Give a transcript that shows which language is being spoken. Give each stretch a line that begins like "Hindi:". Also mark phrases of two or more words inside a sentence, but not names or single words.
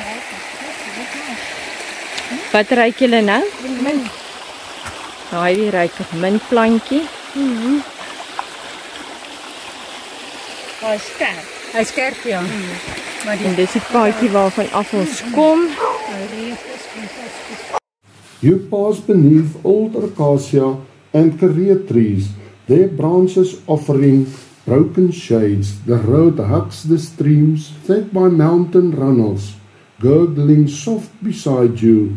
Afrikaans: Wat ruik julle nou? Mint. Nou, hy ruik nog mintplantjie.
Dutch: Hij is scherp. Hij is scherp, ja.
Afrikaans: Maar die En dis die paadjie waarvan af ons kom.
English: You pass beneath old acacia and career trees, their branches offering broken shades. The road hugs the streams, fed by mountain runnels, gurgling soft beside you.